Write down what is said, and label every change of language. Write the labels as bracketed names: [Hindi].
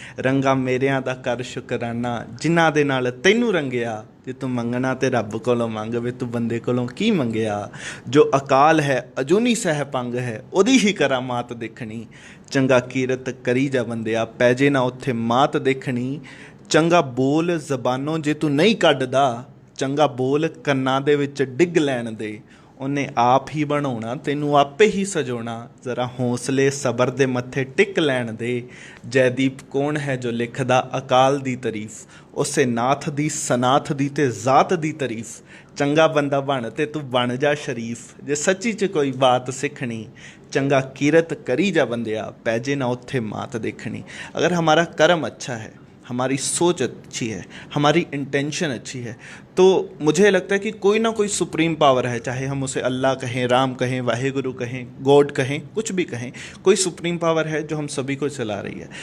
[Punjabi] रंगा मेरिਆਂ दा कर शुकराना, जिन्हां दे नाल तैनू रंगिया। जे तू मंगना ते रब कोलों मंग, वे तू बंदे कोलों की मंगिया। जो अकाल है अजूनी सह पंग है, ओदी ही करामात देखनी। चंगा कीरत करी जा बंदिया, पैजे ना उत्थे मात देखनी। चंगा बोल ਜ਼ਬਾਨੋਂ ਜੇ ਤੂੰ ਨਹੀਂ ਕੱਢਦਾ, ਚੰਗਾ ਬੋਲ ਕੰਨਾਂ ਦੇ ਵਿੱਚ ਡਿੱਗ ਲੈਣ ਦੇ। ਉਹਨੇ ਆਪ ਹੀ ਬਣਾਉਣਾ, ਤੈਨੂੰ ਆਪੇ ਹੀ ਸਜਾਉਣਾ। ਜ਼ਰਾ ਹੌਸਲੇ ਸਬਰ ਦੇ ਮੱਥੇ ਟਿਕ ਲੈਣ ਦੇ। ਜੈਦੀਪ ਕੌਣ ਹੈ ਜੋ ਲਿਖਦਾ ਅਕਾਲ ਦੀ ਤਾਰੀਫ, ਉਸੇ ਨਾਥ ਦੀ ਸਨਾਥ ਦੀ ਤੇ ਜ਼ਾਤ ਦੀ ਤਾਰੀਫ। ਚੰਗਾ ਬੰਦਾ ਬਣ ਤੇ ਤੂੰ ਬਣ ਜਾ ਸ਼ਰੀਫ, ਜੇ ਸੱਚੀ 'ਚ ਕੋਈ ਬਾਤ ਸਿੱਖਣੀ। चंगा कीरत करी जा बंदिया, पैजे ना उत्थे मात देखनी। [Hindi] अगर हमारा कर्म अच्छा है, हमारी सोच अच्छी है, हमारी इंटेंशन अच्छी है, तो मुझे लगता है कि कोई ना कोई सुप्रीम पावर है, चाहे हम उसे अल्लाह कहें, राम कहें, वाहेगुरु कहें, गॉड कहें, कुछ भी कहें, कोई सुप्रीम पावर है जो हम सभी को चला रही है।